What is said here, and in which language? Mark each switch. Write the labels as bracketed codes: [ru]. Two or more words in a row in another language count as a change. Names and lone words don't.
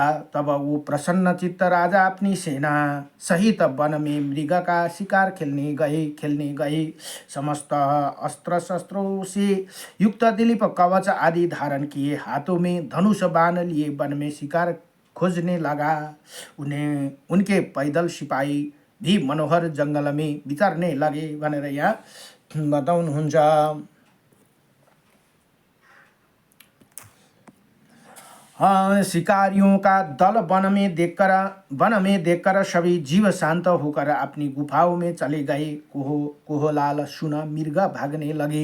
[hi] तब वो प्रसन्न चित्त राजा अपनी सेना सहित वन में मृग का शिकार खेलने गए। समस्त अस्त्र शस्त्रों से युक्त दिलीप कवच आदि धारण किए, हाथों में धनुष बाण लिए वन में शिकार खोजने लगा। उनके पैदल सिपाही भी मनोहर जंगल में विचरने लगे [ne] भनेर यहाँ बताउनुहुन्छ। [hi] शिकारियों का दल वन में देखकर सभी जीव शांत होकर अपनी गुफाओं में चले गए। कोहलाल सुना मृग भागने लगे।